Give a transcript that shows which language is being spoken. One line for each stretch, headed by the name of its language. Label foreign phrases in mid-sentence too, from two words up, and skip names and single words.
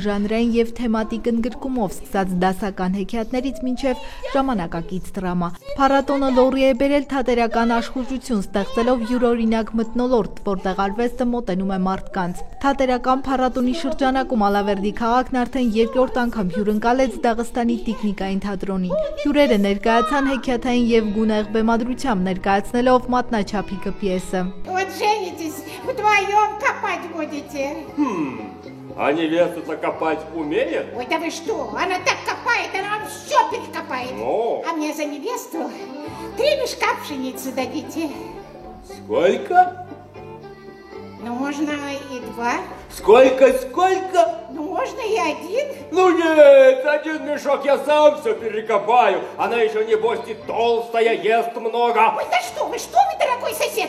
Armenian: ժանրային և թեմատիկ ընդգրկումով, սկսած դասական հեքիաթներից մինչև ժամանակակից դրամա։ Փառատոնը լոռի է բերել թատերական աշխուժություն, ստեղծելով յուրօրինակ մթնոլորտ, որտեղ արվեստը մոտենում է մարդկանց։ Թատերական փառատոնի շրջանակում Ալավերդի քաղաքն արդեն երկրորդ անգամ հյուրընկալեց Դաղստանի տիկնիկային թատրոնին։ Հյուրերը ներկայացան հեքիաթային և գունեղ բեմադրությամբ, ներկայացնելով մատնաչափիկը պիեսը։
Russian: Вдвоем копать будете. А невесту-то копать умеет? Ой, да вы что? Она так копает, она вам все перекопает. Ну? А мне за невесту 3 мешка пшеницы дадите. Сколько? Ну, можно и 2. Сколько? Ну, можно и 1. Ну нет, 1 мешок я сам все перекопаю. Она еще, небось, и толстая, ест много. Ой, да что вы, дорогой сосед?